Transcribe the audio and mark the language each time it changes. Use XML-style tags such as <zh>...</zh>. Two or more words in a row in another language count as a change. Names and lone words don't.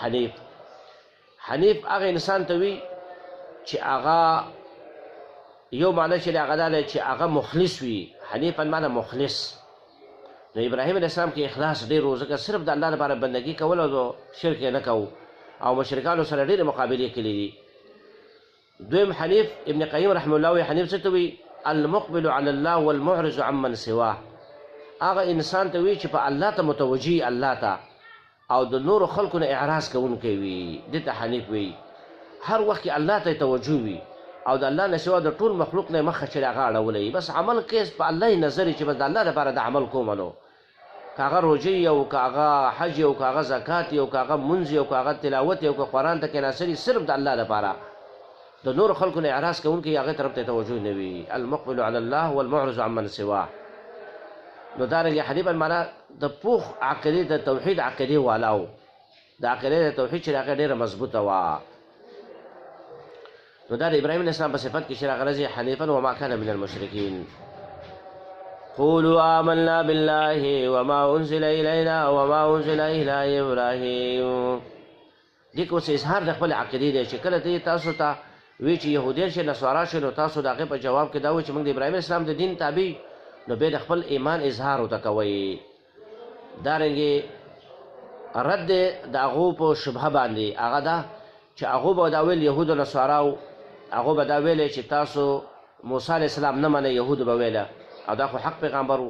<ps>حنیف هغه انسان ته وي چې هغه یو معنی چې د هغه دا دی چې هغه مخلص وي. حنیفا معنی مخلص. نو ابراهیم</ps> <ar>علیه السلام</ar> <ps>کې اخلاص ډېر و، ځکه صرف د الله لپاره بندګي کول او شرک یې نه کوو، او مشرکانو سره ډېرې مقابلې کړي دي. دویم حنیف ابن قیم</ps> <ar>رحمه الله</ar> <ps>وایي حنیف څه ته وایي؟</ps> <ar>المقبل علی الله والمعرض عمن سواه.</ar> <ps>هغه انسان ته وایي چې په الله ته متوجه الله ته او د نورو خلکو نه اعراض کوونکی وي، دې ته حنیف وایي. هر وخت کې الله ته توجه وي او د الله نه سوا د ټول مخلوق نه مخه چې هغه اړولی، بس عمل کوي په الله یې نظر چې بس د الله لپاره د عمل کوم. نو که هغه روژې او که هغه حج او که هغه زکات او که هغه منځ او که هغه تلاوت او که قرآن ته کېناستل صرف د الله لپاره، د نورو خلکو نه اعراض کوونکی هغې طرف ته توجه نه وي.</ps> <ar>المقبل علی الله والمعرض عمن سواه.</ar> <ps>نو دارنګې حنیفا معنا د پوخ عقیدې د توحید عقیدې والاو، د عقیدې د توحید چې هغه ډېره مضبوطه وه. نو دا د ابراهیم</ps> <ar>علیه السلام</ar> <ps>په صفت کې چې راغلی حنیفا</ps> <ar>وما کان من المشرکین. قولوا آمنا بالله وما انزل الینا وما انزل الی ابراهیم.</ar> <ps>دې کې اوس اظهار د خپل عقیدې دی چې کله ته تاسو ته وی چې یهودیان شي نصارا شي نو تاسو د هغې په جواب کې دا وایي چې موږ د ابراهیم</ps> <ar>علیه السلام</ar> <ps>د دین تابع، نو بیا د خپل ایمان اظهار ورته کوئ. دارنګې رد د هغو په شبهه باندې هغه ده چې هغو به دا ویل یهودو نصاراو، هغو به دا ویلی چې تاسو موسی</ps> <ar>علیه السلام</ar> <ps>نه منئ، یهودو به ویله او دا خو حق پیغمبر و.</ps>